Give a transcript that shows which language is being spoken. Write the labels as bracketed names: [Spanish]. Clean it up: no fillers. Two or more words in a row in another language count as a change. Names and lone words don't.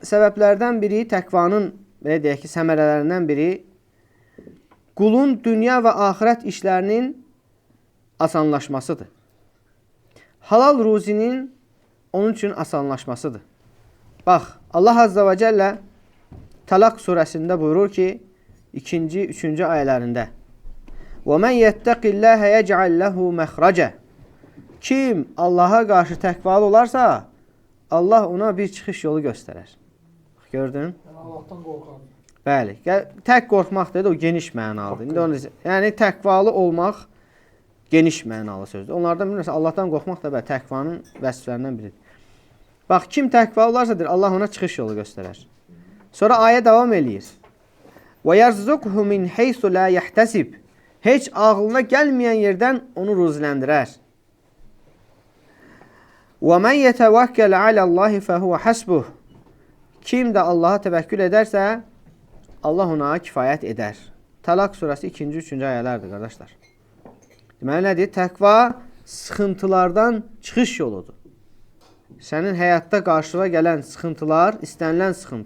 [Azerbaijani] Səbəblərdən biri, təqvanın, belə deyək ki, səmərələrindən biri, qulun dünya və axirət işlərinin asanlaşmasıdır. Halal ruzinin onun üçün asanlaşmasıdır. Bax, Allah [Arabic] عز وجل [Azerbaijani] Talaq surəsində buyurur ki, 2-ci, 3-cü ayələrində [Arabic] وَمَنْ يَتَّقِ اللّٰهَ يَجْعَلْ لَهُ مَخْرَجَ [Azerbaijani] Kim Allaha qarşı təqvalı olarsa, Allah ona bir çıxış yolu göstərər. Gördün? Allahdan qorxan. Bəli. Tək qorxmaq dedi, o geniş mənalıdır. Yəni, təqvalı olmaq geniş mənalı sözdür. Onlardan bilirsə, Allahdan qorxmaq da təqvanın vəsiflərindən biridir. Bax, kim təqvalı olarsa, Allah ona çıxış yolu göstərər. Sonra ayə davam eləyir. [Arabic] وَيَرْزُقْهُ مِنْ حَيْثُ لَا يَحْتَسِبْ [Azerbaijani] Heç ağlına gəlməyən yerdən onu ruziləndirər. [Arabic] وَمَنْ يَتَوَكَّلَ عَلَى اللّٰهِ فَهُوَ حَسْبُهُ [Azerbaijani] Kim də Allaha təvəkkül edərsə, Allah ona kifayət edər. Talaq surəsi 2-ci, 3-cü ayələrdir, qardaşlar. Deməli, nədir? Təqva sıxıntılardan çıxış yoludur. Sənin həyatda qarşına gələn sıxıntılar, istənilən sıxıntı.